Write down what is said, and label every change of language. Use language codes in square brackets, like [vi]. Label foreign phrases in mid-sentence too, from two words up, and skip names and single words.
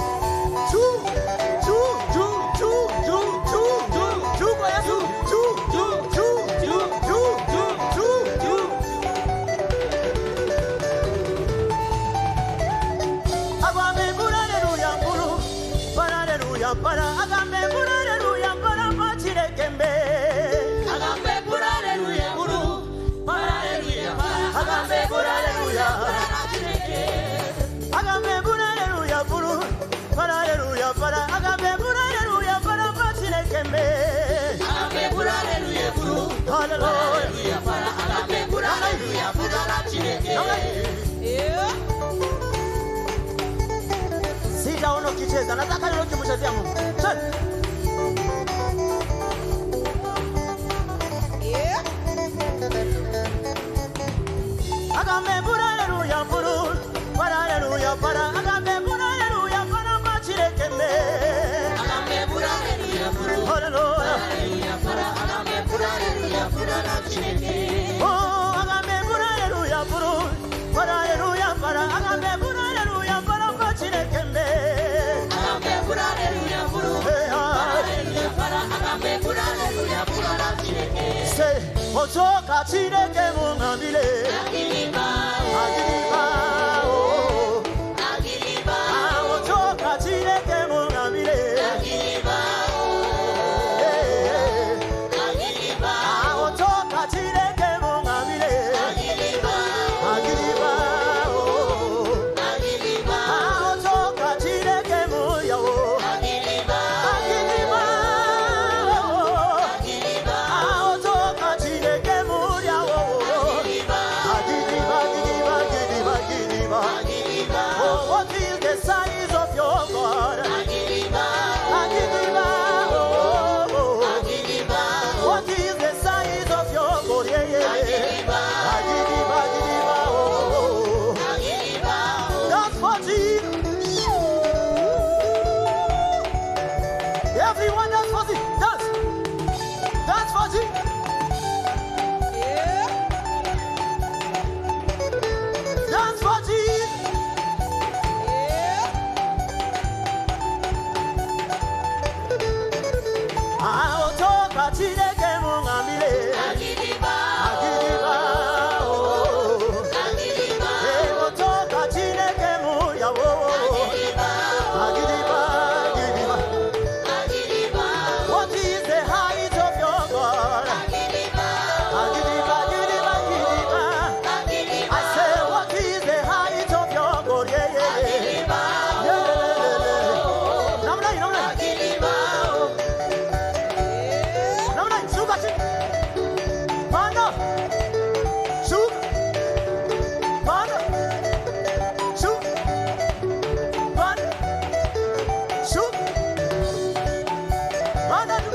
[sw] Juu, juu, juu, juu, juu, juu, juu, juu kwa Yesu. Juu, juu, juu, juu, juu, juu, juu, juu. [luy] Agambe haleluya mbulu, haleluya para, agambe haleluya para machireke. Agambe haleluya mbulu, haleluya para, agambe haleluya para machireke. Agambe haleluya mbulu, haleluya para, agambe haleluya para machireke. Agambe haleluya mbulu, haleluya para, agambe haleluya para machireke. [sw] Sijaona ukicheza, nataka leo ukimchezea Mungu. Cheza. [luy] Agambe haleluya mbulu, haleluya para, agambe haleluya para machireke. Agambe haleluya mbulu, haleluya para, agambe haleluya para machireke. Oh, agambe haleluya mbulu, haleluya para, agambe haleluya para machireke. Agambe haleluya mbulu, haleluya para, agambe haleluya para machireke. [en] Say, [luy] otoka chireke mungambile. Agiliba, oh. Agiliba, otoka chireke mungambile. Agiliba, oh. Agiliba, otoka chireke mungambile. Agiliba, agiliba, oh. Agiliba, otoka chireke muyawo. Agiliba, agiliba, oh. Agiliba, otoka chireke muyawo. Agiliba, agiliba, agiliba, agiliba, agiliba. [en] Oh, what is the size of your God? [luy] Agiliba, agiliba, oh. Agiliba, [en] what is the size of your God? Yeah, yeah. [luy] Agiliba, agiliba, agiliba, oh. Agiliba, [en] that's for Jesus. Everyone, that's for Jesus. Dance. That's for Jesus. Dance for Jesus. [luy] Aotoka chireke mungambile. Agiliba, agiliba, oh. Agiliba, otoka chireke muyawo. Agiliba, agiliba, agiliba, agiliba. [en] What is the height of your God? [luy] Agiliba, agiliba, agiliba, agiliba, agiliba. [en] I say, what is the height of your God? Yeah, yeah, yeah. Agiliba, yeah, yeah, yeah. [sw] Namna, namna. Agiliba, namna, suka chini. Panda. Suka. Panda. Suka. Panda. Suka. Panda.